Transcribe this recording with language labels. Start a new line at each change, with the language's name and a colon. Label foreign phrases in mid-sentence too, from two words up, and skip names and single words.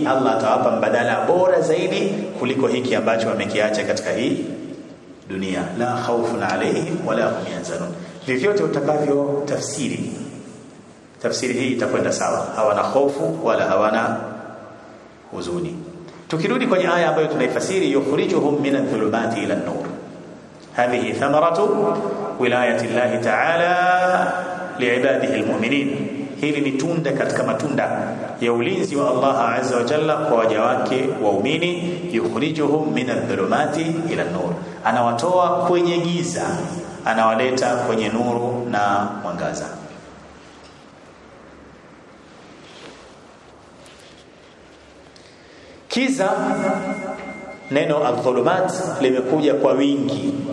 Swahili: Allah atawapa mbadala bora zaidi kuliko hiki ambacho wamekiacha katika hii dunia.
Arabic: لا خوف عليهم ولا هم يحزنون.
Swahili: Vyovyote utakavyo tafsiri hii itakwenda sawa, hawana hofu wala hawana huzuni. Tukirudi kwenye aya ambayo tunaifasiri,
Arabic: يخرجهم من الظلمات إلى النور، هذه ثمرة ولاية الله تعالى لعباده المؤمنين.
Swahili: Hili ni tunda katika matunda ya ulinzi wa Allah
Arabic: عز وجل
Swahili: kwa waja wake waumini.
Arabic: يخرجهم من الظلمات إلى النور,
Swahili: anawatoa kwenye giza, anawaleta kwenye nuru na mwangaza. Kiza, neno adh-dhulumat limekuja kwa wingi.